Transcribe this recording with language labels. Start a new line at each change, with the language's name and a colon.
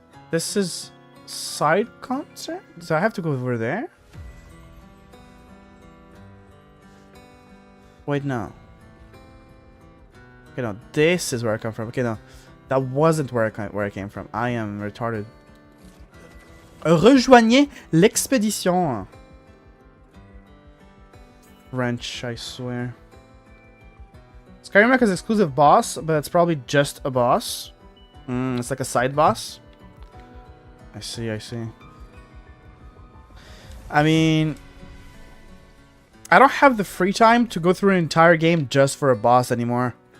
English: This is side concert? So I have to go over there? Wait, no. Okay, no, this is where I come from. Okay, no. That wasn't where I came from. I am retarded.
French: Rejoignez l'expédition.
English: French, I swear. Skyrim has exclusive boss, but it's probably just a boss. It's like a side boss. I see, I see. I mean, I don't have the free time to go through an entire game just for a boss anymore.